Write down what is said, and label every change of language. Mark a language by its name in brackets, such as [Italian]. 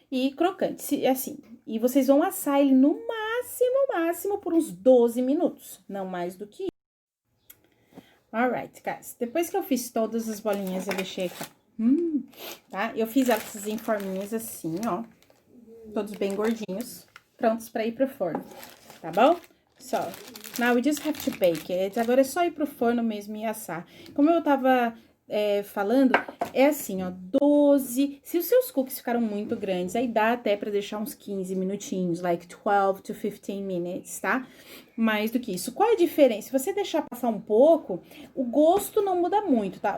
[Portuguese] E crocante, assim. E vocês vão assar ele no máximo, por uns 12 minutos. Não mais do que isso. [English] Alright, guys. [Portuguese] Depois que eu fiz todas as bolinhas, eu deixei aqui, tá? Eu fiz elas em forminhas assim, ó. Todos bem gordinhos. Prontos pra ir pro forno, tá bom? [English] So, now we just have to bake it. [Portuguese] Agora é só ir pro forno mesmo e assar. Como eu tava falando, é assim, ó, 12... Se os seus cookies ficaram muito grandes, aí dá até pra deixar uns 15 minutinhos, [English] like 12 to 15 minutes, [Portuguese] tá? Mais do que isso. Qual é a diferença? Se você deixar passar um pouco, o gosto não muda muito, tá?